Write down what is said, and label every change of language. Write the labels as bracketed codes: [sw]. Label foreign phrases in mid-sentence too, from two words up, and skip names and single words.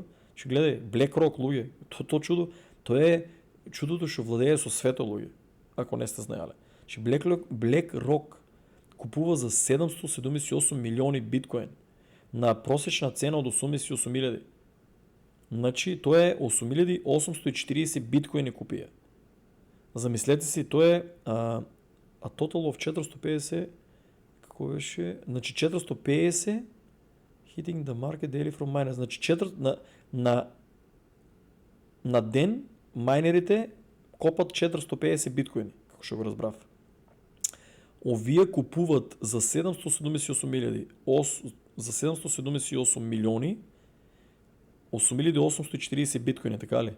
[mk] Че гледај, BlackRock луѓе, то чудо, тоа е чудото што владее со свето луѓе, ако не сте знаеле. Че BlackRock купува за 778 милиони биткоин на просечна цена од 88.000. Значи, тоа е 8.840 биткоини купија. Замислете си, тоа е [en] total of [mk] 450, како беше? [en] Значи 450 hitting the market daily from miners. [mk] Значи на ден майнерите копат 450 биткоини, како што го разбрав. Овие купуват за 778 милиони 8.840 биткоини, така ли?